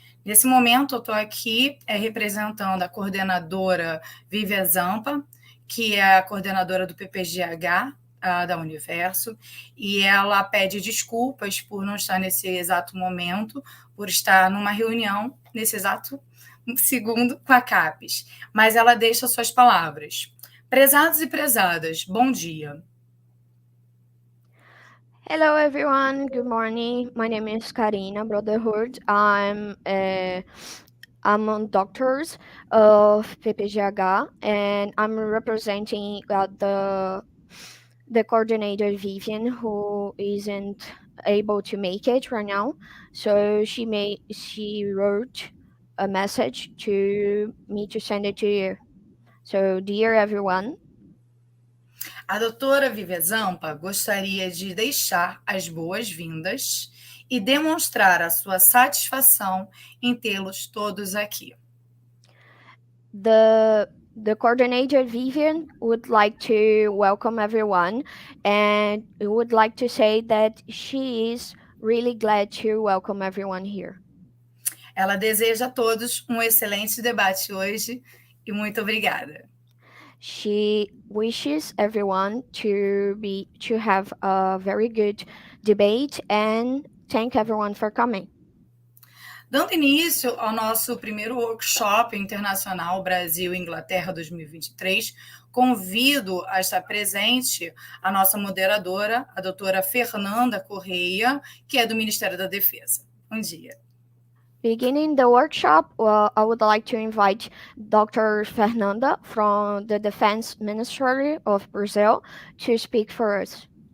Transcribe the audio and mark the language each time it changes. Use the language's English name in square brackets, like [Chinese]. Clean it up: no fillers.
[Portuguese] Nesse momento, eu estou aqui representando a coordenadora Vivian Zampa, que é a coordenadora do PPGH da Universo, e ela pede desculpas por não estar nesse exato momento, por estar numa reunião nesse exato segundo com a CAPES, mas ela deixa suas palavras. Prezados e prezadas, bom dia. [English] Hello everyone, good morning. My name is Karina Brotherhood. I'm a doctor of PPGH and I'm representing the coordinator Vivian, who isn't able to make it right now. So she wrote a message to me to send it to you. So dear everyone, [Portuguese] a doutora Vivian Zampa gostaria de deixar as boas-vindas e demonstrar a sua satisfação em tê-los todos aqui. [English] The coordinator Vivian would like to welcome everyone and would like to say that she is really glad to welcome everyone here. [Portuguese] Ela deseja a todos excelente debate hoje e muito obrigada. [English] She wishes everyone to have a very good debate and thank everyone for coming. [Portuguese] Dando início ao nosso primeiro workshop internacional Brasil-Inglaterra 2023, convido a estar presente a nossa moderadora, a doutora Fernanda Correia, que é do Ministério da Defesa. Bom dia. [English] Beginning the workshop, I would like to invite Dr. Fernanda from the Defense Ministry of Brazil to speak for us.